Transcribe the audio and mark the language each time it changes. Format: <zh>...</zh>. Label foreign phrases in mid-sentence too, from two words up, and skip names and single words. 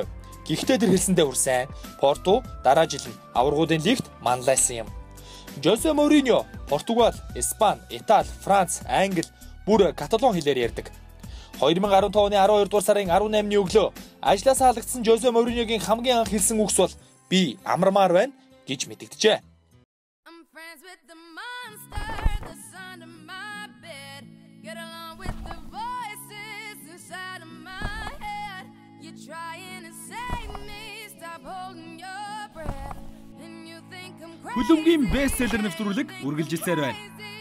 <mn>Гэхдээ тэр хэлсэндээ хүрсэн Порту дараа жил нь аврагуудын лигт манлайлсан юм. Жозе Мориньо Португал, Испани, Итали, Франц, Англи, бүр каталон хэлээр ярьдаг. 2015 оны 12 дугаар сарын 18-ны өглөө ажлаас халагдсан Жозе Мориньогийн хамгийн анх хэлсэн үгс бол би амармаар байна гэж мэдэгджээ.</mn> <en>I'm friends with the monster that's under my bed. Get along with the voices inside of my head. You're trying to save me, stop holding your breath. And you think I'm crazy.</en> <mn>Хүлэмгийн бестселлер нэвтрүүлэг үргэлжилсээр байна.</mn>